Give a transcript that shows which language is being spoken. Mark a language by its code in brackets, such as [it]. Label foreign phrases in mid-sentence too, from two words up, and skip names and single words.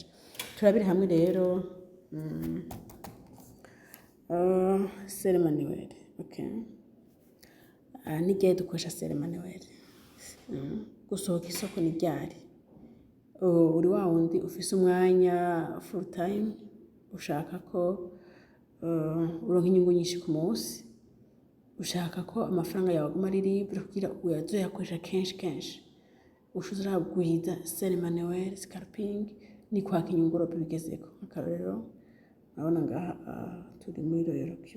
[rn] Turabire hamwe rero sell manuel. Okay, n'igihe dukoresha sell manuel. Gusohoka isoko ni ryari? Uri wa wundi ufise umwanya [en] full time [rn] ushaka ko uronka inyungu nyinshi ku munsi, ushaka ko amafaranga yawe aguma ari libre kugira uyakoresha kenshi, ushobora guhiza sell manuel scalping ni kwaka inyungu robo bigezeko. Akarero urabona ngaha turi muri Royal Q.